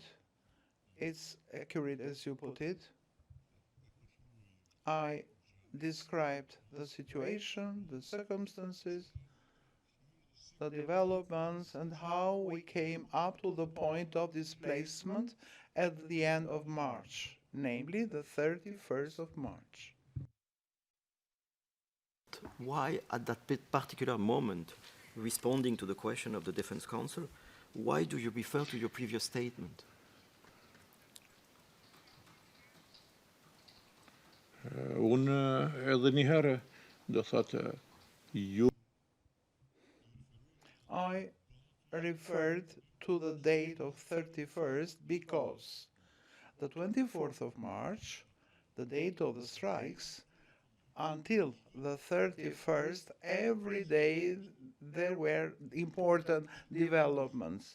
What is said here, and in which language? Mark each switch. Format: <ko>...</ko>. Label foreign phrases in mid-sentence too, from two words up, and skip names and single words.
<en>It's accurate as you put it. I described the situation, the circumstances, the developments, and how we came up to the point of displacement at the end of March, namely the 31st of March. Why, at that particular moment, responding to the question of the Defense Counsel, why do you refer to your previous statement?</en> <sq>unë edhe një herë do thotë ju</sq> <en>I referred to the date of 31st because the 24th of March, the date of the strikes, until the 31st, every day there were important developments.</en>